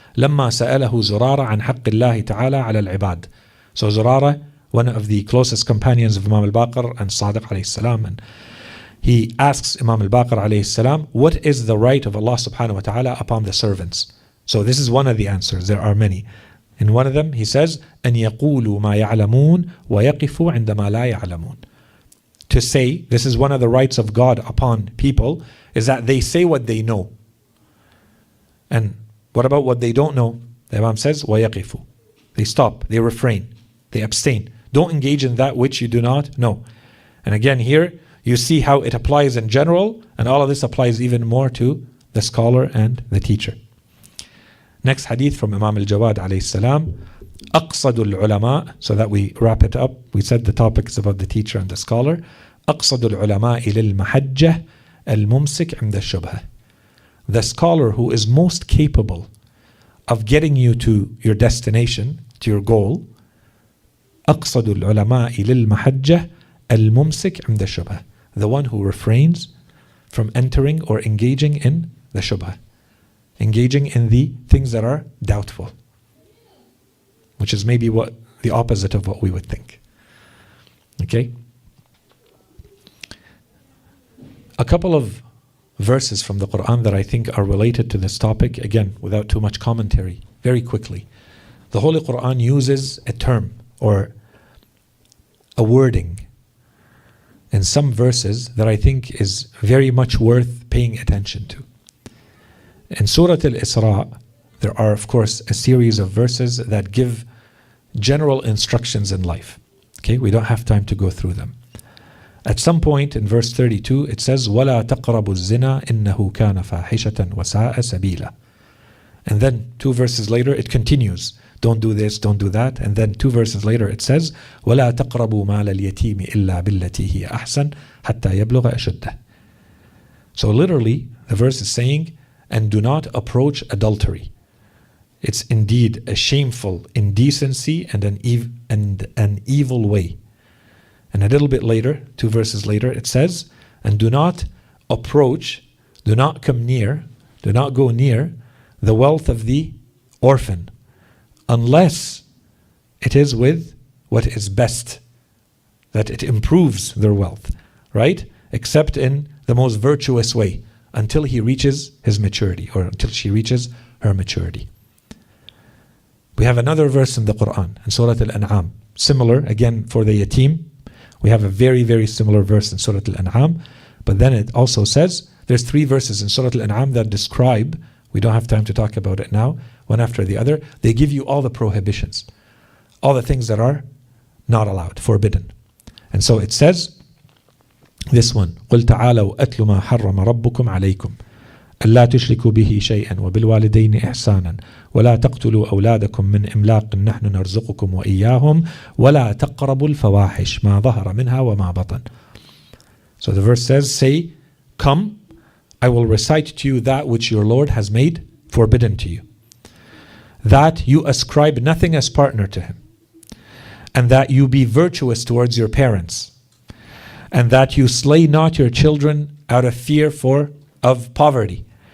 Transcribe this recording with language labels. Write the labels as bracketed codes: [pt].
[ar] لما سأله زرارة عن حق الله تعالى على العباد. [en] So Zurara, one of the closest companions of Imam al-Baqir and Sadiq alayhi salam, and he asks Imam al-Baqir alayhi salam, what is the right of Allah subhanahu wa ta'ala upon the servants? So this is one of the answers. There are many. In one of them he says, [ar] أن يقولوا ما يعلمون ويقفوا عندما لا يعلمون. [en] To say, this is one of the rights of God upon people, is that they say what they know. And what about what they don't know? The Imam says, [ar] وَيَقِفُوا. [en] They stop, they refrain, they abstain. Don't engage in that which you do not know. And again here, you see how it applies in general, and all of this applies even more to the scholar and the teacher. Next hadith from Imam al-Jawad alayhi salam. [ar] أقصد العلماء, [en] so that we wrap it up. We said the topic is about the teacher and the scholar. [ar] أقصد العلماء للمحجة الممسك عند الشبهة. [en] The scholar who is most capable of getting you to your destination, to your goal. [ar] أقصد العلماء للمحجة الممسك عند الشبهة. [en] The one who refrains from entering or engaging in the shubha. Engaging in the things that are doubtful. Which is maybe what the opposite of what we would think. Okay? A couple of verses from the Quran that I think are related to this topic, again, without too much commentary, very quickly. The Holy Quran uses a term or a wording in some verses that I think is very much worth paying attention to. In Surah Al-Isra, there are, of course, a series of verses that give general instructions in life. Okay, we don't have time to go through them. At some point in verse 32, it says, [ar] وَلَا تَقْرَبُوا الزِّنَا إِنَّهُ كَانَ فَاحِشَةً وَسَاءَ سَبِيلًا. [en] And then 2 verses later, it continues. Don't do this, don't do that. And then 2 verses later, it says, [ar] وَلَا تَقْرَبُوا مَالَ الْيَتِيمِ إِلَّا بِالَّتِي هِيَ أَحْسَنُ حَتَّى يَبْلُغَ أَشُدَّهُ. [en] So literally, the verse is saying, and do not approach adultery. It's indeed a shameful indecency and an evil way. And a little bit later, 2 verses later, it says, and do not approach, do not come near, do not go near the wealth of the orphan, unless it is with what is best, that it improves their wealth, right? Except in the most virtuous way, until he reaches his maturity, or until she reaches her maturity. We have another verse in the Quran, in Surah Al-An'am, similar, again, for the yatim. We have a very, very similar verse in Surah Al-An'am, but then it also says, there's 3 verses in Surah Al-An'am that describe, we don't have time to talk about it now, one after the other, they give you all the prohibitions, all the things that are not allowed, forbidden. And so it says, this one, [ar] قُلْ تَعَالَوْا أَتْلُ مَا حَرَّمَ رَبُّكُمْ عَلَيْكُمْ أَلَّا تُشْرِكُوا بِهِ شَيْئًا وَبِالْوَالِدَيْنِ إِحْسَانًا وَلَا تَقْتُلُوا أَوْلَادَكُمْ مِنْ إِمْلَاقٍ نَحْنُ نَرْزُقُكُمْ وَإِيَّاهُمْ وَلَا تَقْرَبُوا الْفَوَاحِشَ مَا ظَهَرَ مِنْهَا وَمَا بَطَنَ. [en] So the verse says, say, come, I will recite to you that which your Lord has made forbidden to you. That you ascribe nothing as partner to him. And that you be virtuous towards your parents. And that you slay not your children out of fear of poverty.